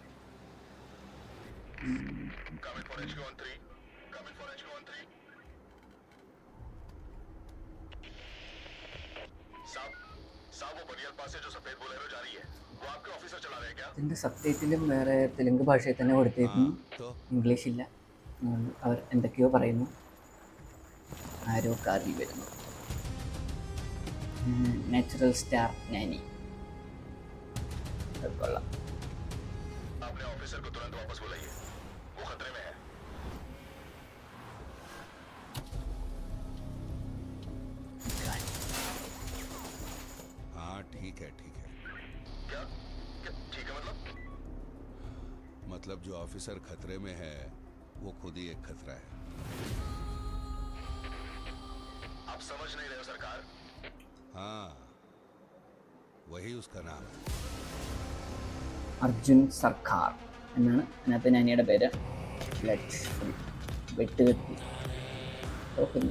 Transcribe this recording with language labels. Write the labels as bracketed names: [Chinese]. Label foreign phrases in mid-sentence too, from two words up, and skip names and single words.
[Malayalam] ഇതിൻ്റെ സബ്ടൈറ്റിലും വേറെ തെലുങ്ക് ഭാഷയിൽ തന്നെ കൊടുത്തേക്കുന്നു, ഇംഗ്ലീഷില്ല. അവർ എന്തൊക്കെയോ പറയുന്നു. ആരോ കാറിൽ വരുന്നു. नेचुरल स्टार नैनी കൊള്ളാം. [Hindi] अपने ऑफिसर को तुरंत वापस बुलाइए, वो खतरे में है. हाँ ठीक है. क्या ठीक है? मतलब जो ऑफिसर खतरे में है वो खुद ही एक खतरा है. आप समझ नहीं रहे हो सरकार. हाँ वही उसका नाम है. [Malayalam] അർജുൻ സർക്കാർ എന്നാണ് അതിനകത്ത് നാനിയുടെ പേര്. വെട്ടുകത്തി തോക്കുന്നു.